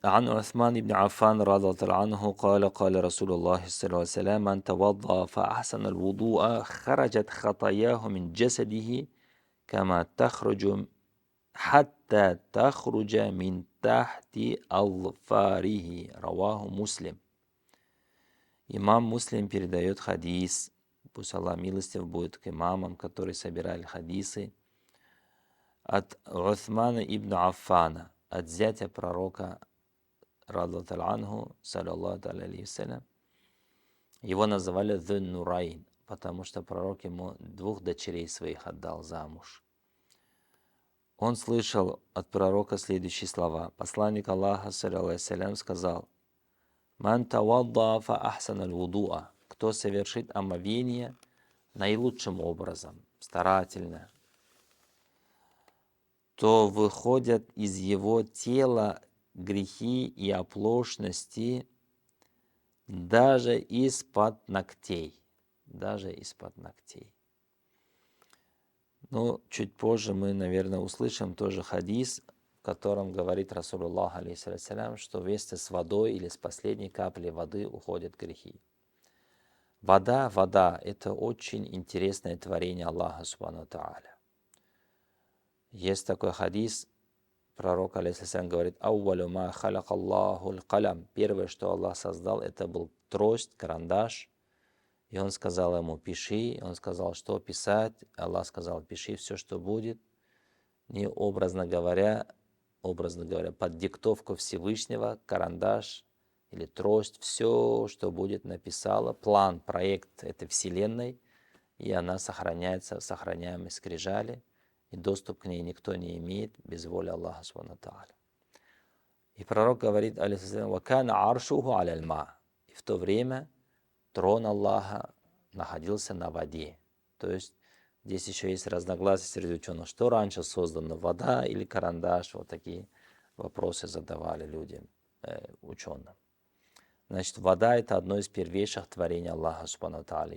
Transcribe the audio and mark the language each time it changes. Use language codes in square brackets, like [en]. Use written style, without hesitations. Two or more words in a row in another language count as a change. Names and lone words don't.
[ar] عن عثمان بن عفان رضي الله عنه قال قال رسول الله صلى الله عليه وسلم من توضأ فأحسن الوضوء خرجت خطاياه من جسده كما تخرج حتى تخرج من تحت أظفاره. رواه Муслим. [ru] Имам Муслим передает хадис, пусть Аллах милостив будет к имамам, которые собирали хадисы, от Усмана ибн Аффана, от зятя пророка, [ar] رضي الله عنه, صلى الله عليه وسلم. [ru] Его называли Зун Нурайн, потому что пророк ему 2 дочерей своих отдал замуж. Он слышал от пророка следующие слова. Посланник Аллаха, [ar] صلى الله عليه وسلم, [ru] сказал: [ar] «من توضأ فأحسن الوضوء», [ru] кто совершит омовение наилучшим образом, старательно, то выходят из его тела грехи и оплошности даже из-под ногтей. Даже из-под ногтей. Но чуть позже мы, наверное, услышим тоже хадис, в котором говорит Расулуллах, алейхиссалям, что вместе с водой или с последней капли воды уходят грехи. Вода, это очень интересное творение Аллаха [ar] سبحانه وتعالى. [ru] Есть такой хадис, пророк, алейхиссалям, говорит: [ar] «أول ما خلق الله القلم». [ru] Первое, что Аллах создал, это был трость, карандаш. И он сказал ему: пиши. Он сказал, что писать. Аллах сказал: пиши все, что будет. Не образно говоря, под диктовку Всевышнего, карандаш или трость, все, что будет, написала, план, проект этой вселенной, и она сохраняется в сохраняемой скрижали, и доступ к ней никто не имеет без воли Аллаха [ar] سبحانه وتعالى. [ru] И пророк говорит, [ar] عليه السلام: «وكان عرشه على الماء». [ru] И в то время трон Аллаха находился на воде. То есть здесь еще есть разногласия среди ученых, что раньше создано, вода или карандаш. Вот такие вопросы задавали людям, ученым. Значит, вода — это одно из первейших творений Аллаха [ar] سبحانه وتعالى.